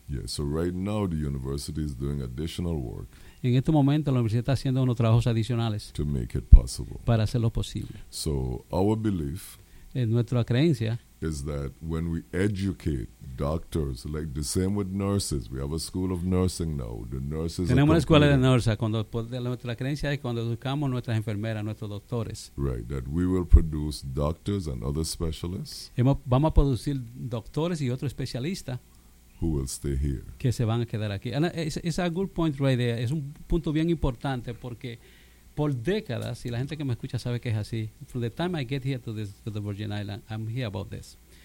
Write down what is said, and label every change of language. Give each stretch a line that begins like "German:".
English: Yeah, so right now the university is doing additional work.
Spanish: En este momento la universidad está haciendo unos trabajos adicionales.
English: To make it possible.
Spanish: Para hacerlo posible.
English: So our belief.
Spanish: En nuestra creencia.
English: Is that when we educate doctors, like the same with nurses, we have a school of nursing now. The nurses.
Spanish: Tenemos una escuela de nurses. Cuando nuestra creencia es cuando educamos nuestras enfermeras, nuestros doctores.
English: Right, that we will produce doctors and other specialists.
Spanish: Vamos a producir doctores y otro especialista.
English: Who will stay here?
Spanish: Que se van a quedar aquí.
English: It's a good point, right there.
Spanish: Es un punto bien importante porque. Por décadas, y la gente que me escucha sabe que es así.
English: From the time I get here to the Virgin Island, I'm here about this.